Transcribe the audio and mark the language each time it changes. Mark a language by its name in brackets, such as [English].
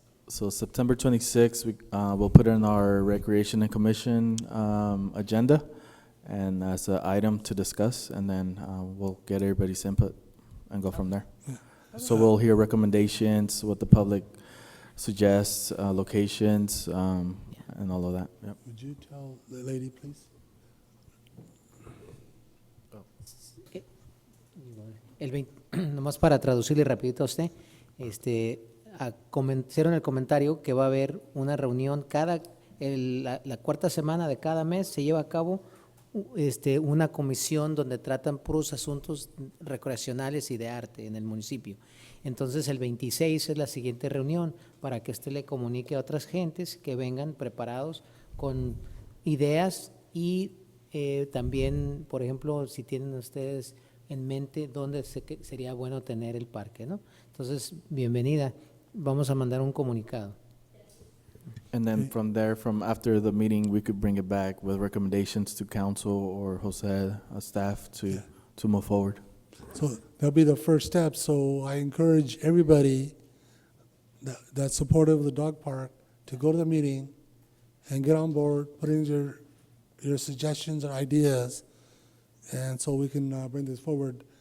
[English] So September 26th, we'll put in our Recreation and Commission agenda, and as an item to discuss, and then we'll get everybody's input and go from there. So we'll hear recommendations, what the public suggests, locations, and all of that. Yep. Would you tell the lady, please? [Spanish] Nomás para traducirle rapidito a usted, hicieron el comentario que va a haber una reunión la cuarta semana de cada mes se lleva a cabo una comisión donde tratan puros asuntos recreacionales y de arte en el municipio. Entonces el 26 es la siguiente reunión para que usted le comunique a otras gentes que vengan preparados con ideas y también, por ejemplo, si tienen ustedes en mente dónde sería bueno tener el parque, ¿no? Entonces, bienvenida. Vamos a mandar un comunicado. [English] And then from there, from after the meeting, we could bring it back with recommendations to council or Jose, staff to move forward. So that'll be the first step. So I encourage everybody that's supportive of the dog park to go to the meeting and get on board, put in your suggestions or ideas, and so we can bring this forward.